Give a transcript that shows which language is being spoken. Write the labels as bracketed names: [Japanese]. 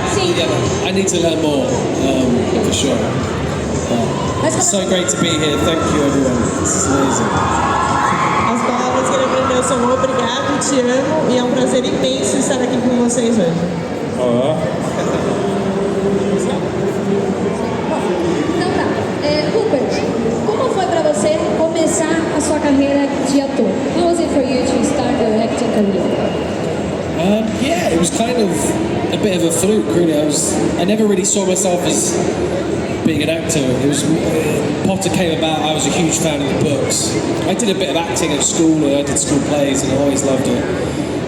[English] Yeah, I need to learn more, for sure. It's so great to be here. Thank you, everyone. It's amazing. [Portuguese] As palavras que ele aprendeu são obrigado, te amo e é um prazer imenso estar aqui com vocês hoje. Então tá. Rupert, como foi pra você começar a sua carreira de ator? [English] How was it for you to start your acting career? Yeah, it was kind of a bit of a fluke, really. I never really saw myself as being an actor. It was Potter came about. I was a huge fan of the books. I did a bit of acting at school, and I did school plays, and I always loved it.